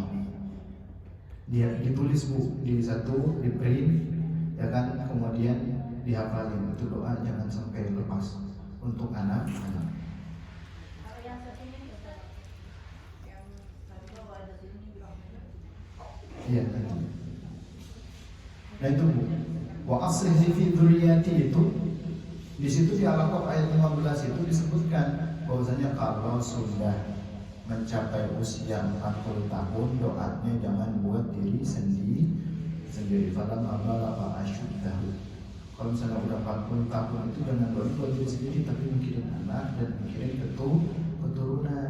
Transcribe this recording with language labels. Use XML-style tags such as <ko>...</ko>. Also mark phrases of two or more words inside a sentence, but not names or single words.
<id>Dia ditulis Bu di satu, di print, ya kan, kemudian dihafalin. Itu doa jangan sampai lepas untuk anak-anak. Iya kan. Nah itu Bu,</id> <ar>وأصلح لي في ذريتي</ar> <id>itu di situ di Al-Ahqaf ayat 15 itu disebutkan bahwasanya kalau sudah mencapai usia 40 tahun doanya jangan buat diri sendiri.</id> <ar>فلما بلغ أشده.</ar> <id>Kalau misalnya udah 40 tahun itu jangan doain buat diri sendiri, tapi mikirin anak dan mikirin keturunan.</id>